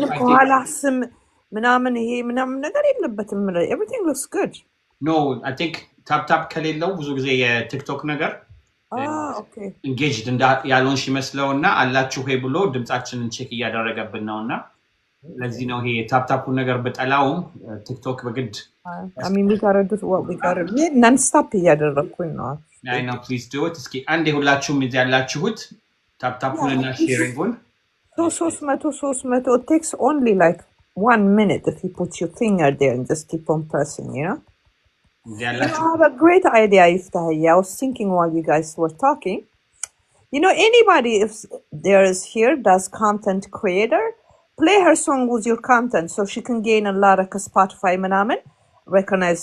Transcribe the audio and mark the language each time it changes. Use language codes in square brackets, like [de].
[am] በኋላ ስም ምናምን ይሄ ምናምን ነገር የለበትም [en] everything looks good no I think [am] ታፕታፕ ከሌለው ብዙ ጊዜ የቲክቶክ ነገር [en] okay [am] engaged ያልሆንሽ ይመስለውና አላችሁ ሄ ብሎ ድምጻችንን ቼክ እያደረገብን ነውና ለዚህ ነው ይሄ ታፕታፑ ነገር በጠላውም ቲክቶክ በግድ [en] I mean we gotta do what we gotta do non stop [am] እያደረኩኝ ነው [en] I know please do it [am] እስኪ አንዴ ሁላችሁም እዚህ ያላችሁት ታፕታፑንና ሼሪንጉን [en] So it takes only like 1 minute if you put your finger there and just keep on pressing, you know? I have a great idea, Yoftahe. I was thinking while you guys were talking. You know, anybody if there is here does content creator, play her song with your content so she can gain a lot of Spotify manamen recognize.